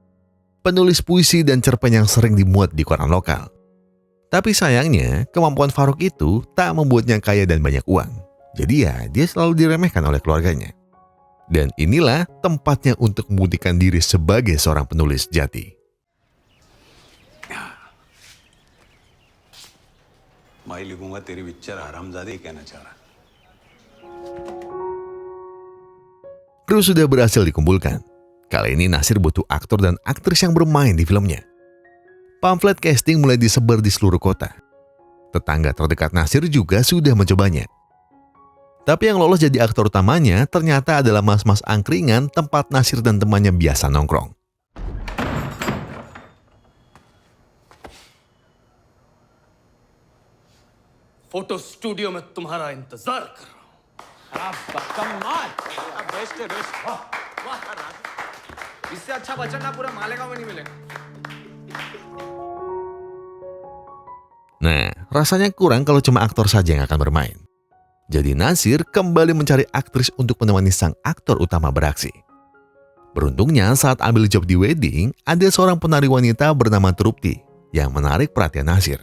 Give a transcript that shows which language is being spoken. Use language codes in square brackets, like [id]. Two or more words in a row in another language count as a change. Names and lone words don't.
[id] Penulis puisi dan cerpen yang sering dimuat di koran lokal. Tapi sayangnya, kemampuan Faruk itu tak membuatnya kaya dan banyak uang. Jadi ya, dia selalu diremehkan oleh keluarganya. Dan inilah tempatnya untuk membuktikan diri sebagai seorang penulis sejati. [hi] मैं लिखूंगा तेरी पिक्चर हरामजादे कहना चाह रहा. [id] Kru sudah berhasil dikumpulkan. Kali ini Nasir butuh aktor dan aktris yang bermain di filmnya. Pamflet casting mulai disebar di seluruh kota. Tetangga terdekat Nasir juga sudah mencobanya. Tapi yang lolos jadi aktor utamanya ternyata adalah mas-mas angkringan tempat Nasir dan temannya biasa nongkrong. [en] photo studio [hi] में तुम्हारा इंतजार कर रहा हूं। कमाल बेस्ट है बेस्ट इससे अच्छा बचन ना पूरा मालेगांव में नहीं मिलेगा. [id] Nah, rasanya kurang kalau cuma aktor saja yang akan bermain. Jadi Nasir kembali mencari aktris untuk menemani sang aktor utama beraksi. Beruntungnya saat ambil job di wedding, ada seorang penari wanita bernama Trupti yang menarik perhatian Nasir.